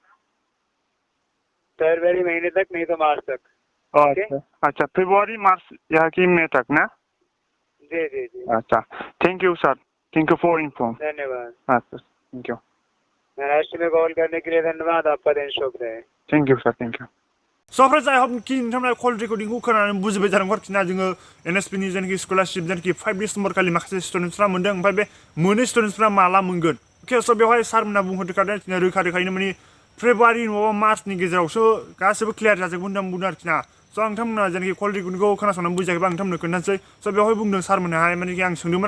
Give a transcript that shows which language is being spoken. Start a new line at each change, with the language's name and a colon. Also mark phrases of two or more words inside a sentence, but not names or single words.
Hindi: फरवरी महीने तक, नहीं तो मार्च तक। अच्छा अच्छा फरवरी मार्च या कि मई तक ना जी जी जी
English: अच्छा thank you sir thank you for inform
Hindi: धन्यवाद। हाँ सर
English: thank you
Hindi: महाराष्ट्र में कॉल करने के लिए धन्यवाद। आपका दिन शुभ रहे।
English: thank you sir thank you
Bodo: स'
English: friends I hope
Bodo: कि नोंथांमोना कल रेकर्डिंखौ खोनानानै बुजिबाय जानांगौ आरोखि ना जोङो एनएसपि नि जेनाखि स्कलारशिप जेनाखि 5 डिसेम्बर खालि माखासे स्टुडेन्टफ्रा मोनदों ओमफ्राय बे मोनै स्टुडेन्टफ्रा माला मोनगोन अके स' बेवहाय सारमोना बुंहरखादों आरोखि ना रोखा रोखायैनो माने फेब्रुवारि नङाबा मार्चनि गेजेरावसो गासैबो क्लियार जाजोबगोन होननानै बुंदों आरोखि ना स' आं नोंथांमोना जेनाखि कल रेकर्डिंखौ खोनासंनानै बुजियाखैबा आं नोंथांमोननो खोन्थानोसै स' बेवहाय बुंदों सारमोनाहाय माने आं सोंदोंमोन